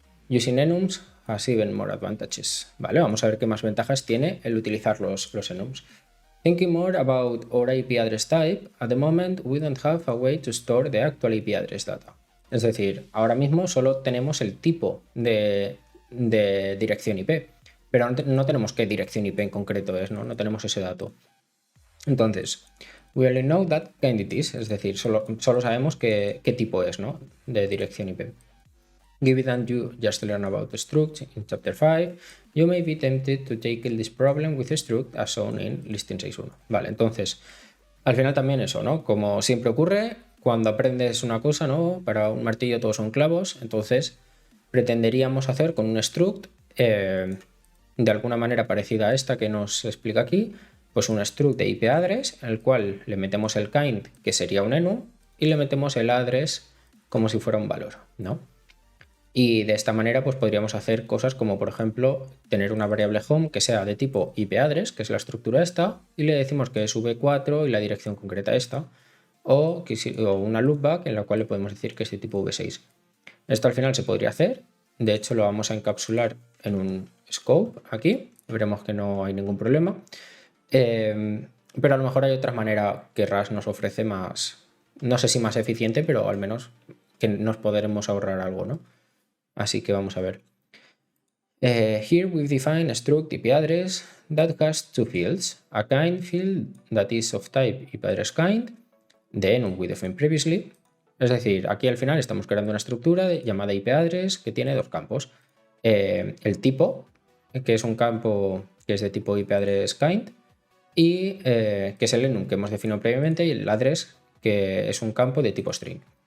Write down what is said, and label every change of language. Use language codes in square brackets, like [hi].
[en] Using enums has even more advantages. [es] Vale, vamos a ver qué más ventajas tiene el utilizar los enums. [en] Thinking more about our IP address type, at the moment we don't have a way to store the actual IP address data. [es] Es decir, ahora mismo solo tenemos el tipo de dirección IP, pero no tenemos qué dirección IP en concreto es, ¿no? No tenemos ese dato. Entonces, [en] we only know that kind it is, [es] es decir, solo sabemos qué tipo es, ¿no? De dirección IP. [en] Given that you just learn about struct in chapter 5, you may be tempted to tackle this problem with struct as shown in listing 6.1. [es] Vale, entonces, al final también eso, ¿no? Como siempre ocurre, cuando aprendes una cosa, ¿no? Para un martillo todos son clavos, entonces pretenderíamos hacer con un struct de alguna manera parecida a esta que nos explica aquí, pues un struct de IP address, en el cual le metemos el kind, que sería un enum, y le metemos el address como si fuera un valor, ¿no? Y de esta manera pues podríamos hacer cosas como, por ejemplo, tener una variable home que sea de tipo IP address, que es la estructura esta, y le decimos que es v4 y la dirección concreta esta, o una loopback en la cual le podemos decir que es de tipo v6. Esto al final se podría hacer, de hecho lo vamos a encapsular en un scope aquí, veremos que no hay ningún problema, pero a lo mejor hay otra manera que Rust nos ofrece más, no sé si más eficiente, pero al menos que nos podremos ahorrar algo, ¿no? Así que vamos a ver. [en] Here we've defined a struct IP address that has two fields. A kind field that is of type IP address kind, the enum we defined previously. [es] Es decir, aquí al final estamos creando una estructura llamada IP address que tiene dos campos. El tipo, que es un campo que es de tipo IP address kind, y que es el enum que hemos definido previamente, y el address, que es un campo de tipo string.